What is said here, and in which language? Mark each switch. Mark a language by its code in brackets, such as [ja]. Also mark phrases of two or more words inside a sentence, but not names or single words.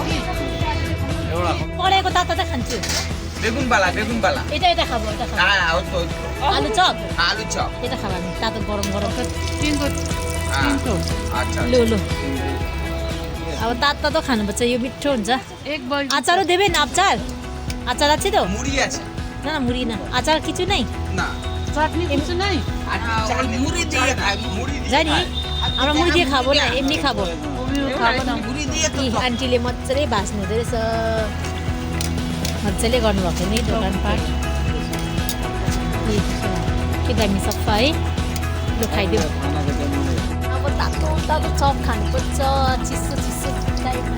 [ne] पढेको तातो त खान्छु। बेगुन बाला यता खाऊ आलु चप यता खाऊ हामी तातो गरम लो अब तातो खानुपर्छ, यो मिठो हुन्छ। [bn] আচারও দেবেন? আচার আছে তো? মুড়ি আছে না মুড়ি না, আচার কিছু নেই? না চাটনি কিছু নেই। মুড়ি দিয়ে খাই, মুড়ি দিয়ে জানি আমরা মুড়ি দিয়ে খাবো না, এমনি খাবো। খাবো না মুড়ি দিয়ে তো। [ne] आन्टीले मजाले भाज्नु हुँदो रहेछ, मजाले गर्नुभएको नि दोकानपाट। के दामी सफा है। लु खाइदियो। अब तातो चप खानुपर्छ, चिसो टाइपमा।